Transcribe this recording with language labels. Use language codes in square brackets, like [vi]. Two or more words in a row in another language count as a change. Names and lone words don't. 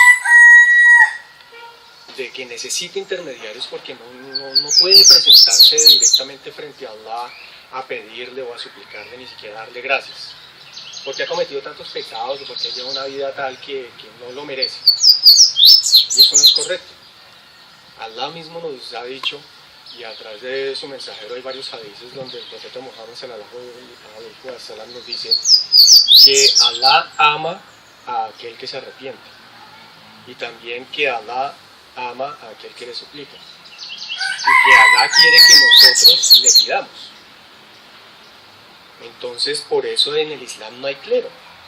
[es] Dios, de que necesita intermediarios porque no puede presentarse directamente frente a Allah a pedirle o a suplicarle, ni siquiera darle gracias, porque ha cometido tantos pecados o porque lleva una vida tal que no lo merece. Y eso no es correcto. Allah mismo nos ha dicho, y a través de su mensajero hay varios hadices donde el profeta Muhammad [ar] صلى الله عليه وسلم [es] nos dice que Allah ama a aquel que se arrepiente y también que Allah ama a aquel que le suplica y que Allah quiere que nosotros le pidamos. Entonces, por eso en el Islam no hay clero.